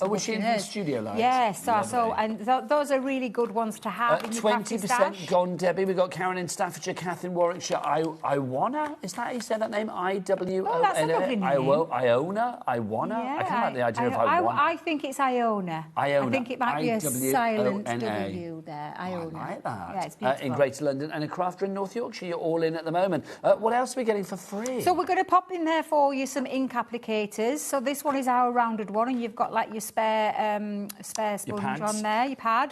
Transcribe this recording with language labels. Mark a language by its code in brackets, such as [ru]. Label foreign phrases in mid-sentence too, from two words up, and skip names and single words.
[en] Oh, was she in the studio light? Yes, those are really good ones to have in your crafty 20% stash. gone, Debbie. We've got Karen in Staffordshire, Kath in Warwickshire. Iwana? Is that how you say that name? I-W-O-N-A? Oh, that's a lovely name. Iona? Iwana? Yeah, I can't like the idea of Iwana. I think it's Iona. Iona. I think it might be a silent I-W-O-N-A. W there. Iona. I like that. Yeah, it's beautiful. In Greater London and a crafter in North Yorkshire. You're all in at the moment. What else are we getting for free? So we're going to pop in there for you some ink applicators. So this one is our rounded one, and you've got like your spare sponge on there, your pad.